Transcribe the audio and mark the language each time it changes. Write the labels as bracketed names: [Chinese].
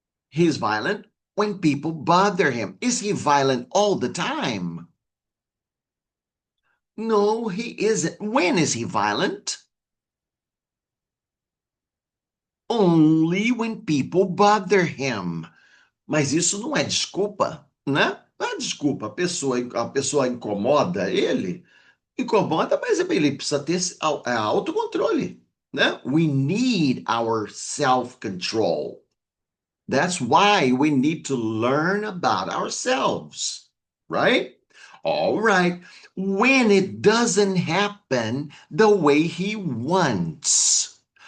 [English] He's violent when people bother him. Is he violent all the time? No, he isn't. When is he violent? Only when people bother him. [Portuguese] Mas isso não é desculpa, né? Não é desculpa. A pessoa incomoda ele, incomoda, mas ele precisa ter autocontrole, né? [English] We need our self-control. That's why we need to learn about ourselves, right? All right. When it doesn't happen the way he wants.